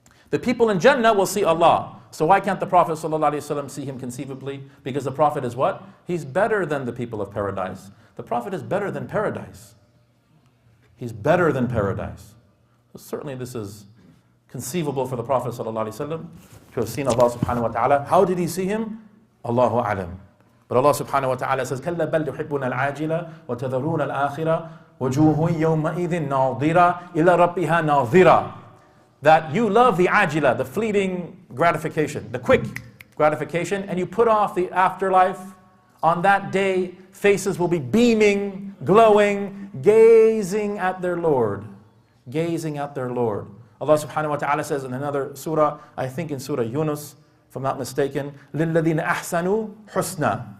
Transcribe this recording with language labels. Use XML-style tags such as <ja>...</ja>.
<en>The people in Jannah will see Allah. So why can't the Prophet ﷺ see him conceivably? Because the Prophet is what? He's better than the people of paradise. The Prophet is better than paradise. He's better than paradise. So certainly this is conceivable for the Prophet ﷺ to have seen Allah subhanahu wa ta'ala. How did he see him? Allahu a'lam. But Allah subhanahu wa ta'ala says,</en> <ar>كَلَّا بَلْ تُحِبُّونَ الْعَاجِلَ وَتَذَرُونَ الْآخِرَةَ وَجُوهٌ يَوْمَئِذٍ نَاظِرَةٌ إِلَى رَبِّهَا نَاظِرَةٌ.</ar> <en>That you love the ajila, the fleeting gratification, the quick gratification, and you put off the afterlife. On that day, faces will be beaming, glowing, gazing at their Lord. Gazing at their Lord. Allah subhanahu wa ta'ala says in another surah, I think in Surah Yunus, if I'm not mistaken,</en> <ar>لِلَّذِينَ أَحْسَنُوا حُسْنًا.</ar>